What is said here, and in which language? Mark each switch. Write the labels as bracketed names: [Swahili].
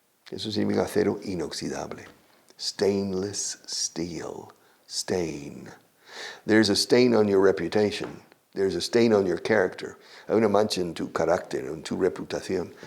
[Spanish] Eso significa acero inoxidable. [English] Stainless steel. Stain. There's a stain on your reputation. There's a stain on your character. [Spanish] Hay una mancha en tu carácter, en tu reputación.